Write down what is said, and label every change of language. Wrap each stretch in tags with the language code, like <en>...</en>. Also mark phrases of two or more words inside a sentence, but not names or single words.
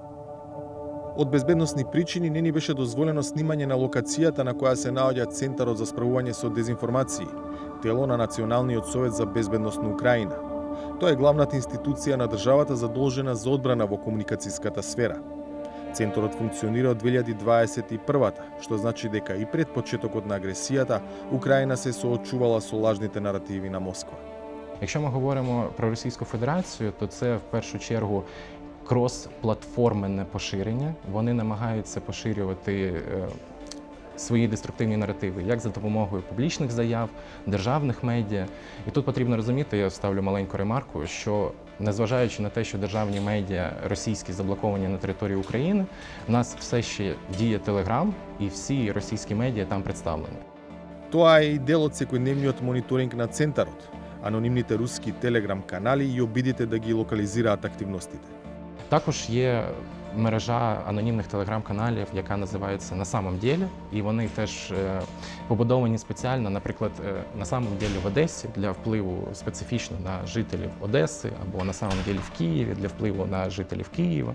<mk>Од безбедносни причини не ни беше дозволено снимање на локацијата на која се наоѓа Центарот за справување со дезинформации, тело на Националниот совет за безбедност на Украина. Тоа е главната институција на државата задолжена за одбрана во комуникацијската сфера. Центарот функционира од 2021-та, што значи дека и пред почетокот на агресијата, Украина се соочувала со лажните наративи на Москва.</mk> <uk>Якщо ми говоримо про Російську Федерацію, то це в першу чергу крос-платформенне поширення. Вони намагаються поширювати свої деструктивні наративи, як за допомогою публічних заяв, державних медіа. І тут потрібно розуміти, я ставлю маленьку ремарку, що незважаючи на те, що державні медіа російські заблоковані на території України, в нас все ще діє Телеграм і всі російські медіа там представлені.</uk> <mk>Тоа е и дел од секојдневниот мониторинг на Центарот, анонимните руски телеграм канали и обидите да ги локализираат активностите.</mk> <uk>Також є мережа анонімних телеграм-каналів, яка називається «На самом ділі», і вони теж побудовані спеціально, наприклад, «На самом ділі» в Одесі для впливу специфічно на жителів Одеси, або «На самом ділі» в Києві для впливу на жителів Києва.</uk>